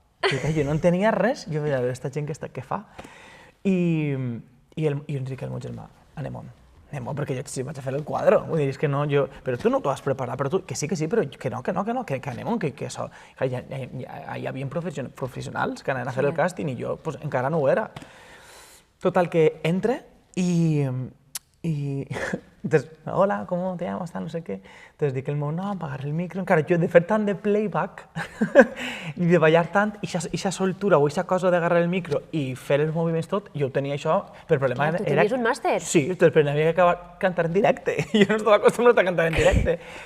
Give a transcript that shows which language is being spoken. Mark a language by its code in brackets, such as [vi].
[ca] Jo no entenia res, jo veia, aquesta gent què fa? I ens dic al meu germà, anem-on, perquè jo vaig a fer el quadre, vull dir, és que no, jo... Però tu no t'ho has preparat, però tu, que sí, però que no, que anem-on, que això... Hi havia professionals que anaven a fer el càsting i jo encara no ho era. Total, que entre i... [es] Entonces, hola, ¿cómo te llamas? No sé qué. [ca] Entonces dic el meu nom, agarrar el micro, encara jo de fer tant de playback i de ballar tant, i aquesta soltura o aquesta cosa d'agarrar el micro i fer els moviments tot, jo tenia això, però el problema era... Tu tenies un màster? Sí, però havia que acabar cantar en directe, jo no estava acostumbrat a cantar en directe.